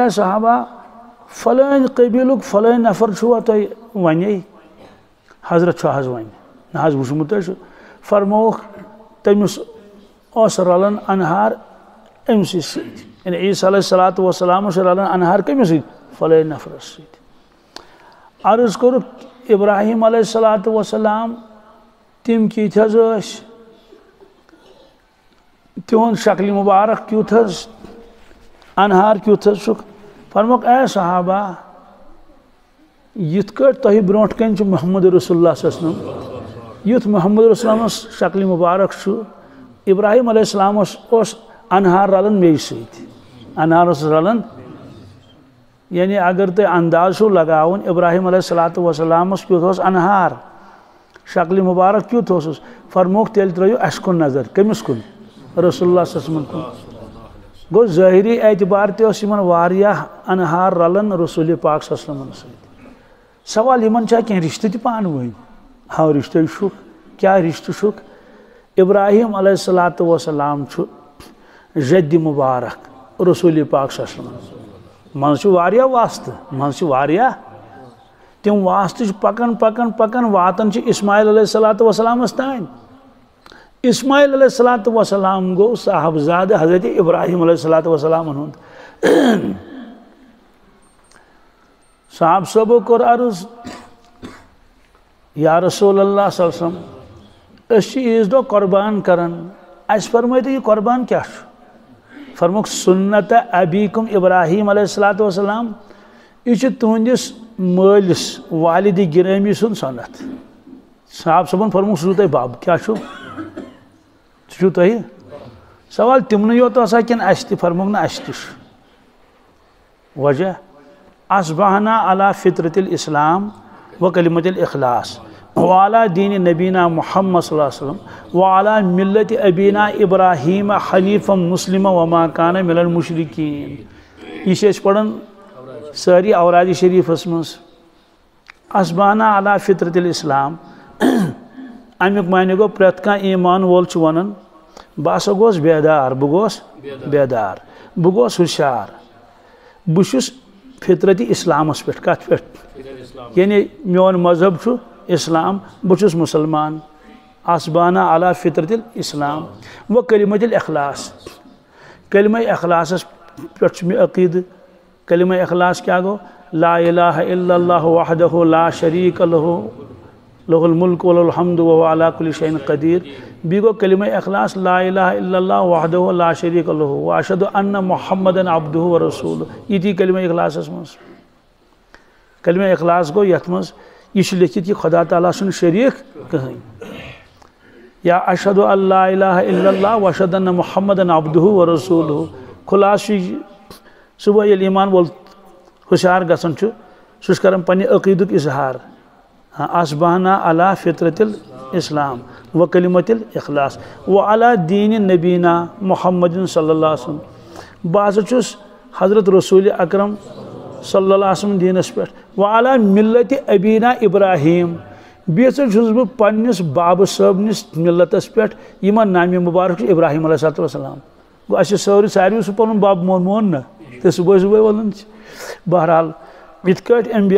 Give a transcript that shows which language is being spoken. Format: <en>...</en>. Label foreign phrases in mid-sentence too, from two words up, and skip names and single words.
<ks>اے صحابہ فلٲنۍ قبیٖلُک فلٲنۍ نفر چھُوا تۄہہِ وَنے حضرت چھُ حظ وَنہِ نہ حظ وٕچھمُت حظ چھُ فرمووُکھ تٔمِس اوس رلان انہار أمسٕے سۭتۍ یعنی عیٖسیٰ</ks> <ar>علیہ الصلوٰۃ والسلام</ar> <ks>چھُ رلان انہار کٔمِس سۭتۍ فلٲنۍ نفرس سۭتۍ عرض کوٚرُکھ ابراہیم</ks> <ar>علیہ الصلوٰۃ والسلام</ar> <ks>تِم کِتھ حظ ٲسۍ تِہُنٛد شکلہِ مُبارک کیُتھ حظ انہار کیُتھ حظ چھُکھ فرموکھ اے صحابہ یِتھ کٲٹھۍ تۄہہِ برونٛٹھ کَنۍ چھُ</ks> <ar>محمد رسول اللہ صلی اللہ علیہ وسلم</ar> <ks>یُتھ محمد رسول اللہس شکلہِ مُبارک چھُ ابراہیم علیہ السلامس اوس انہار رلان مے سۭتۍ انہار اوس رلان یعنی اگر تُہۍ انداز چھُو لگاوُن ابراہیم علیہ الصلوٰۃ والسلامس کیُتھ اوس انہار شکلہِ مُبارک کیُتھ اوسُس فرموکھ تیٚلہِ ترٲیِو اَسہِ کُن نظر کٔمِس کُن</ks> <ar>رسول اللہ صلی اللہ علیہ وسلم</ar> <ks>کُن گوٚو ظٲہری اعتبار تہِ اوس یِمن واریاہ انہار رلان رسول پاک</ks> <ar>صلی اللہ علیہ وسلم</ar> <ks>سۭتۍ سوال یِمن چھا کینٛہہ رِشتہٕ تہِ پانہٕ ؤنۍ ہاں رِشتے چھُکھ کیٛاہ رِشتہٕ چھُکھ ابراہیم</ks> <ar>علیہ الصلوٰۃ والسلام</ar> <ks>چھُ جدِ مُبارک رسول پاک</ks> <ar>صلی اللہ علیہ وسلم</ar> <ks>منٛزٕ چھُ واریاہ واسطہٕ منٛزٕ چھِ واریاہ تِم واسطہٕ چھِ پکان پکان پکان واتان چھِ اسماعیل علیہ الصلوٰۃ والسلامس تانۍ اسماعیل</ks> <ar>علیہ الصلوٰۃ والسلام</ar> <ks>گوٚو صاحبزادٕ حضرت ابراہیم علیہ الصلوٰۃ والسلامن ہُنٛد صاحب صٲبو کوٚر عرض</ks> <ar>یا رسول اللہ صلی اللہ علیہ وسلم</ar> <ks>أسۍ چھِ عیٖذ دۄہ قۄربان کران اَسہِ فرمٲیتو یہِ قۄربان کیٛاہ چھُ فرموکھ</ks> <ar>سُنتہ ابیکم ابراہیم علیہ الصلوٰۃ والسلام</ar> <ks>یہِ چھُ تُہنٛدِس مٲلِس والدِ گِرٲمی سُنٛد سنت صاحب صٲبن فرموکھ سُہ چھُو تۄہہِ بب کیٛاہ چھُ سُہ چھُو تۄہہِ سوال تِمنٕے یوت آسان کِنہٕ اَسہِ تہِ فرموکھ نہ اَسہِ تہِ چھُ وجہ</ks> <ar>اصبحنا علی فطرت الاسلام و کلمت الاخلاص وعلی دین نبینا محمد صلی اللہ علیہ وسلم وعلی ملت ابینا ابراہیم حنیفا مسلما وما کان من المشرکین</ar> <ks>یہ چھِ أسۍ پران ساری اوراد شریفس منٛز</ks> <ar>اصبحنا علی فطرت الاسلام</ar> <ks>امیُک معنی گوٚو پرٛٮ۪تھ کانٛہہ ایٖمان وول چھُ وَنان بہٕ ہسا گوس بیدار بہٕ گوس بیدار بہٕ گوس ہوشیار بہٕ چھُس فطرت اسلامس پٮ۪ٹھ کتھ پٮ۪ٹھ یعنی میون مذہب چھُ اسلام بہٕ چھُس مُسلمان</ks> <ar>اصبحنا علی فطرت الاسلام و کلمت الاخلاص</ar> <ks>کلمہ اخلاصس پٮ۪ٹھ چھُ مےٚ عقیٖدٕ کلمہ اخلاص کیٛاہ گوٚو</ks> <ar>لا الہ الا اللہ وحدہ لا شریٖک لہ لہ الملک وله الحمد وهو على كل شيء قدیر</ar> <ks>بیٚیہِ گوٚو کلمہ اخلاص</ks> <ar>لا الہ الا اللہ وحدہ لا شریٖک لہ واشہد ان محمدن عبدہ ورسولہ</ar> <ks>یہِ تہِ کلمہ اخلاصس منٛز کلمہ اخلاص گوٚو یتھ منٛز یہ چھُ لیکھِتھ کہ خدا تعالیٰ سُنٛد شریٖک کٕہٕنۍ یا</ks> <ar>اشہد ان لا الہ الا اللہ واشہد ان محمدن عبدہ ورسولہ</ar> <ks>خلاصہ چھُ صبح ییٚلہِ ایٖمان وول ہوشیار گژھان چھُ سُہ چھُ کران پننہِ عقیٖدُک اظہار</ks> <ar>اصبحنا علی فطرت الاسلام و کلمت الاخلاص وعلی دین نبینا محمد صلی اللہ علیہ وسلم</ar> <ks>بہٕ ہسا چھُس حضرت رسول اکرم</ks> <ar>صلی اللہ علیہ وسلم</ar> <ks>دینس پٮ۪ٹھ</ks> <ar>وعلی ملت ابینا ابراہیم</ar> <ks>بیٚیہِ ہسا چھُس بہٕ پننِس بابہٕ صٲبنِس ملتس پٮ۪ٹھ یِمن نامہِ مُبارک چھُ ابراہیم</ks> <ar>علیہ الصلوۃ والسلام</ar> <ks>گوٚو اَسہِ چھُ ساروی سُہ پنُن بب مون نہ تہٕ صبحٲے صبحٲے وَنان چھِ بہرحال یِتھ کٲٹھۍ انبیاء</ks>